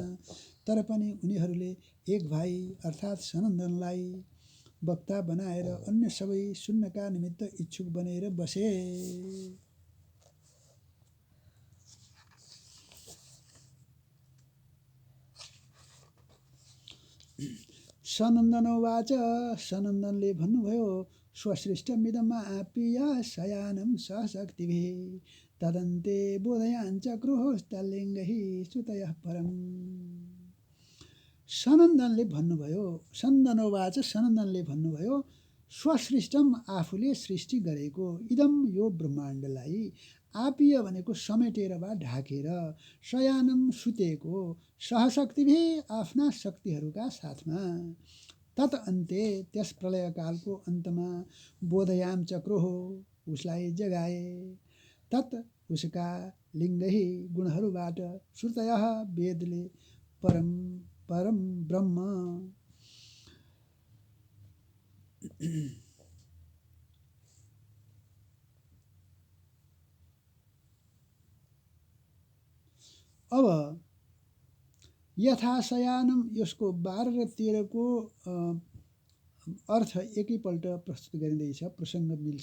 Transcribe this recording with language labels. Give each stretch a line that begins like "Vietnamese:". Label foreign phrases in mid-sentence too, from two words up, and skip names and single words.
Nepali: तर पनि उनीहरूले 1 भाइ अर्थात् सनन्दनलाई वक्ता बनाएर अन्य सबै सुन्नका निमित्त इच्छुक बनेर बसे। सनन्दनोवाच, सनन्दनले भन्नुभयो,
Sanskrit: स्वसृष्टमिदम् आप्य शयानं सहशक्तिभिः तदन्ते बोधयाञ्चक्रुस्तल्लिङ्गैः श्रुतयः परम्।
Nepali: सनन्दनले भन्नुभयो, स्वसृष्टम आफूले सृष्टि गरेको, इदम यो ब्रह्माण्डलाई, आपिय भनेको समेटेर वा ढाकेर, शयानम सुतेको, सहशक्तिभिः आफ्ना शक्तिहरूका साथमा,
Sanskrit: तत अन्ते
Nepali: त्यस प्रलयकालको अन्तमा,
Sanskrit: बोधयाम चक्रुः
Nepali: उसलाई जगाए, तत उसका लिङ्गही गुणहरूबाट, श्रुतयः वेदले,
Sanskrit: परम ब्रह्म
Nepali: अब यथाशयानम, यसको 12 र 13 को अर्थ एकैपल्ट प्रस्तुत गरिँदैछ, प्रसङ्ग मिल्छ।